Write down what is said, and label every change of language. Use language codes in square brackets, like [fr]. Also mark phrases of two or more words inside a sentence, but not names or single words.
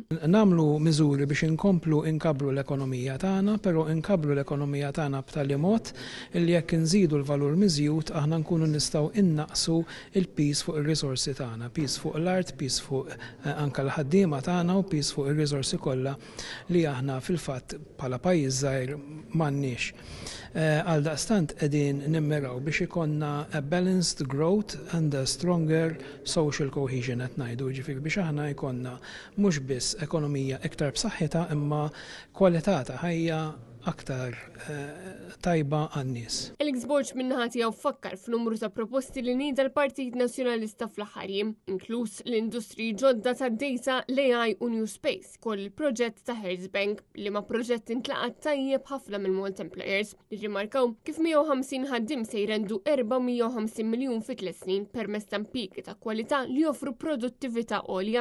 [mt] Nagħmlu miżuri biex inkomplu inkabru l-ekonomija tagħna, però inkabru l-ekonomija tagħna b'tali mod li jekk inżidu l-valur miżjud aħna nkunu nistgħu innaqsu il-pis fuq ir-risorsi tagħna, pis fuq l-art, pis fuq anke l-ħaddiema tagħna u pis fuq ir-risorsi kollha li aħna fil-fatt bħala pajjiż żgħir m'għandniex. Għal daqstant qegħdin nimmiraw biex ikonna [en] a balanced growth and a stronger social cohesion [mt] qed ngħidu, ġifieri biex aħna jkollna mhux biss ekonomija iktar b'saħħitha imma kwalità ta' ħajja aktar tajba għan-nies. Alex Borg minnaħa tiegħu fakkar f'numru ta' proposti li nieda l-Partit Nazzjonalista fl-aħħar jiem, inkluż l-industri ġodda ta' data, l-AI u New Space, koll il-proġett ta' Herzbank li ma' proġett intlaqat tajjeb ħafna mill-Malta Employers li rimarkaw kif 150 ħaddim se jrendu 450 miljun fi 3 snin permezz ta' impjiegi ta' kwalità li joffru produttività għolja.